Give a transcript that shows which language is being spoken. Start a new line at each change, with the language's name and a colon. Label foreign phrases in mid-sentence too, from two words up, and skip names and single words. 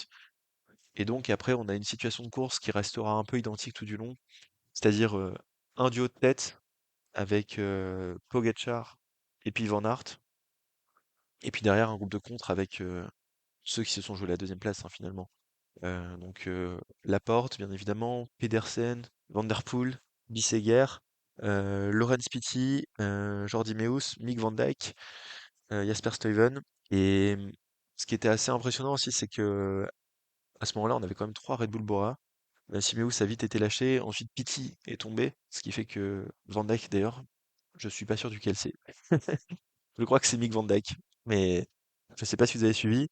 French: Et donc après, on a une situation de course qui restera un peu identique tout du long, c'est-à-dire un duo de tête avec Pogacar et puis Van Aert, et puis derrière un groupe de contre avec ceux qui se sont joués la deuxième place hein, finalement. Donc Laporte, bien évidemment, Pedersen, Van Der Poel, Bisseguer, Laurens Pitty, Jordi Meus, Mick Van Dijk, Jasper Stuyven. Et ce qui était assez impressionnant aussi, c'est que à ce moment-là, on avait quand même trois Red Bull Bora. Simeus a vite été lâché. Ensuite, Pitti est tombé, ce qui fait que Van Dijk, d'ailleurs, je suis pas sûr duquel c'est. Je crois que c'est Mick Van Dijk, mais je sais pas si vous avez suivi.